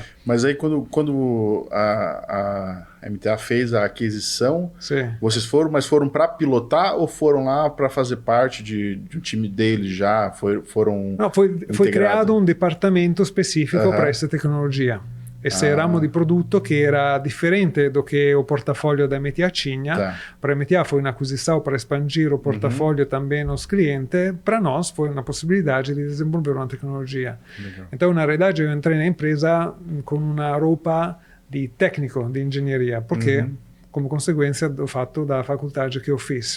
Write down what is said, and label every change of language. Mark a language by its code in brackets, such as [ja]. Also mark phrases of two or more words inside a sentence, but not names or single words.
[pt] Mas aí quando a MTA fez a aquisição, vocês foram para pilotar ou foram lá para fazer parte de um time deles já? Não, foi criado um departamento específico para essa tecnologia. Esse ramo di produto [it] che era differente [pt] do che o portafoglio da MTA tinha. Para a MTA foi uma aquisição para expandir o portafoglio também nos clientes. Para nós foi uma possibilidade de desenvolver uma tecnologia. Então, na realidade, eu entrei na empresa com uma roupa de técnico de engenharia, porque, como consequência do fato da faculdade que eu fiz.